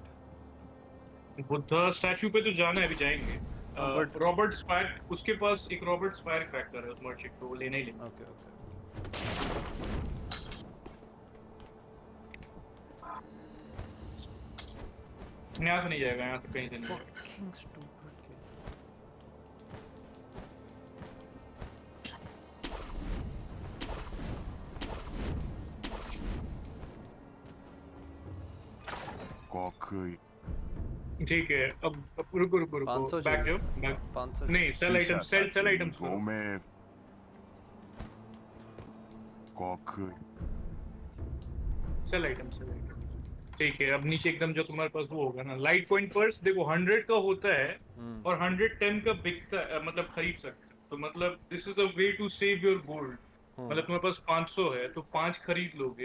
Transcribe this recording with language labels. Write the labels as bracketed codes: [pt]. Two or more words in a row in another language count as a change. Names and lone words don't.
[hi] बुद्धा स्टैचू पे तो जाना है, अभी जाएंगे। [en] But [hi] रॉबर्ट स्पायर, उसके पास एक रॉबर्ट स्पायर क्रैकर है उस मर्चेंट को, वो लेना ही लेना। [en] okay, okay. [hi] यहाँ से नहीं जाएगा, यहाँ से कहीं से नहीं जाएगा। [en] Fucking stupid game. [ja] 極意 [hi] ठीक है, अब रुको रुको रुको, 500 बैक चाहिए। जाओ, बैक 500 नहीं, [ja] 死 [hi] सेल [ja] 者 [hi] आइटम, [ja] た [hi] सेल [ja] ち [hi] सेल [ja] に [hi] आइटम्स [ja] ご [hi] करो। [ja] 冥極 [en] sale item, sale item. [hi] ठीक है, अब नीचे एकदम जो तुम्हारे पास वो होगा ना, लाइट पॉइंट पर्स देखो 100 का होता है हम्म और 110 का बिकता है, मतलब खरीद सकते हो। तो मतलब [en] this is a way to save your gold. [hi] मतलब तुम्हारे पास 500 है तो 5 खरीद लोगे